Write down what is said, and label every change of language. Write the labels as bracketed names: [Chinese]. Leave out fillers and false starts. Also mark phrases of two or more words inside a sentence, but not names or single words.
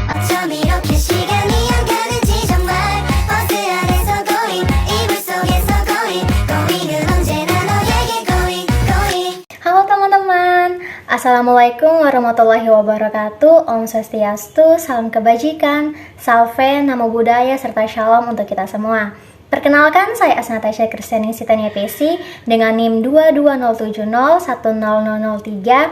[Korean] 좀 이렇게 시간이 안 가는지 정말 버스 안에서 going 이불 속에서 going은 언제나 너에게 going. [Indonesian] Halo teman-teman, [Arabic] السلام عليكم ورحمة الله وبركاته. [Indonesian] Om Swastiastu, salam kebajikan, salve, namo buddhaya, serta shalom untuk kita semua. Perkenalkan, saya Asnatasha Kristiani Sitania PC dengan NIM 22070100003.